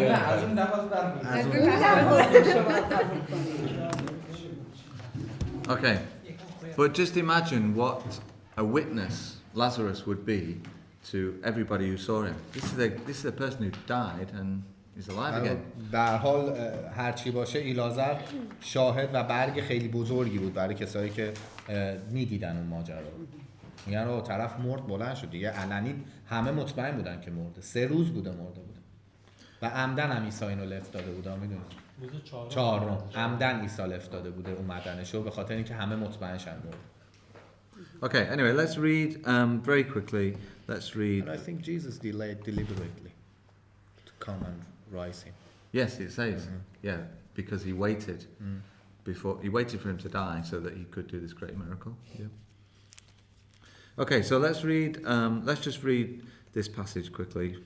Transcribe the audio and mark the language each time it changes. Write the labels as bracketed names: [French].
[Persian] نه از اون لحظه شما قبول کنید. [English] okay, but just imagine what a witness Lazarus would be to everybody who saw him. This is the person who died and is alive again. [Persian] در حال هر چی باشه ایلازر شاهد و برگ خیلی بزرگی بود برای کسایی که میدیدن اون ماجرا رو. میگن رو طرف مرد بلند شد دیگه، علنی همه مطمئن بودن که مرده، 3 روز بوده مرده بوده و عمدن هم عیسی اینو لفت داده بوده. میدونید روز 4 عمدن عیسی لفت داده بوده اومدنشو به خاطر اینکه همه مطمئن شدن مرده. [English] Okay, anyway, let's read very quickly. Let's read. And I think Jesus delayed deliberately to come and rise him. Yes, it says. Yeah, because he waited he waited for him to die so that he could do this great miracle. Yeah. Okay, so let's just read this passage quickly.